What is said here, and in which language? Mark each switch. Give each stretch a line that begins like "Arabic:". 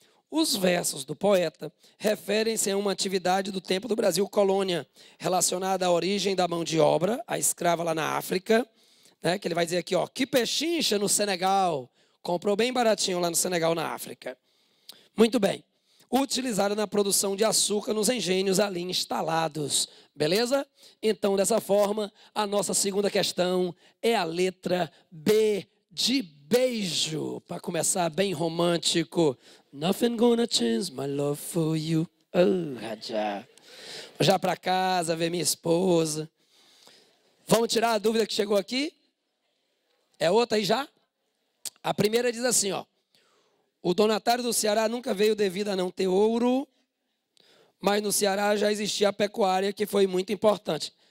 Portuguese: Os versos do poeta referem-se a uma atividade do tempo do Brasil colônia, relacionada à origem da mão de obra, a escrava lá na África, né, que ele vai dizer aqui, ó, que pechincha no Senegal, comprou bem baratinho lá no Senegal, na África. Muito bem. Utilizada na produção de açúcar nos engenhos ali instalados. Beleza? Então, dessa forma, a nossa segunda questão é a letra B de beijo. Para começar bem romântico.
English: Nothing gonna change my love for you. Oh, Raja.
Portuguese: Já para casa, ver minha esposa. Vamos tirar a dúvida que chegou aqui? É outra aí já? A primeira diz assim, ó. O donatário do Ceará nunca veio devido a não ter ouro, mas no Ceará já existia a pecuária, que foi muito importante.